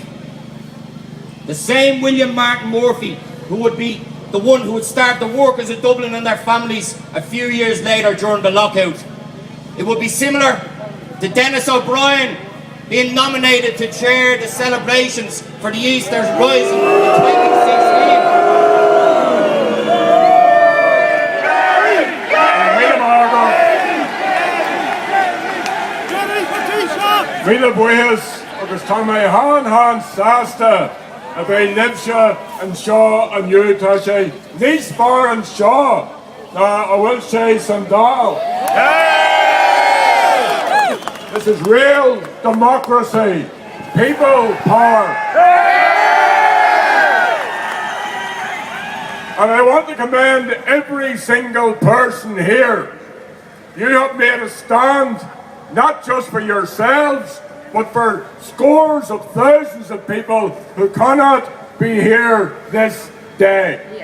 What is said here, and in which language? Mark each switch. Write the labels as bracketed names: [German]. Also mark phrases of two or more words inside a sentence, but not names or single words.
[English] The same William Martin Murphy who would be the one who would start the workers of Dublin and their families a few years later during the lockout. It would be similar to Dennis O'Brien being nominated to chair the celebrations for the Easter's Rising in 2016. [Irish] Mille buíos agus tá mé hán sásta a bheith libse an seo aniu tá sé níos fearr an seo ná a bhfuil sé san Dail. [English] This is real democracy, people power. And I want to commend every single person here. You have made a stand, not just for yourselves, but for scores of thousands of people who cannot be here this day.